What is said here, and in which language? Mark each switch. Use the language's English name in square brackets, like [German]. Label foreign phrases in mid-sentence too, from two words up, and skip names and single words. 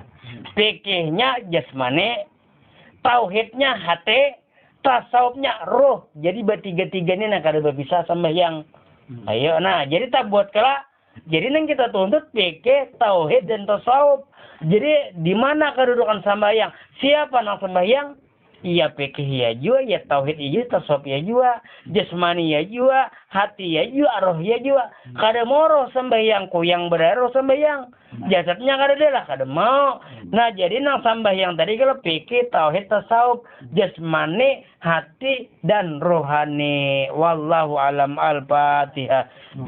[Indonesian] Fikihnya jasmani, tauhidnya hati, tasawufnya roh. [Banjar] Jadi bertiga-tiga ini nak kada berpisah sembahyang. Ayo, nah jadi tak buat kelak. Jadi nang kita tuntut fikih, tauhid dan tasawuf. [Indonesian] Jadi di mana kedudukan sembahyang? [Banjar] Siapa nang sembahyang? [Indonesian] Iya fikih ya juga, ya tauhid ya juga, tasawuf ya juga, jasmani ya juga, hati ya juga, roh ya juga. [Banjar] Kada mau roh sembahyang, yang berroh sembahyang. Jasadnya kada ada lah, kada mau. Nah jadi nang sembahyang tadi kalau fikih, tauhid, tasawuf, jasmani, hati dan rohani. [Arabic] والله أعلم. الفاتحة.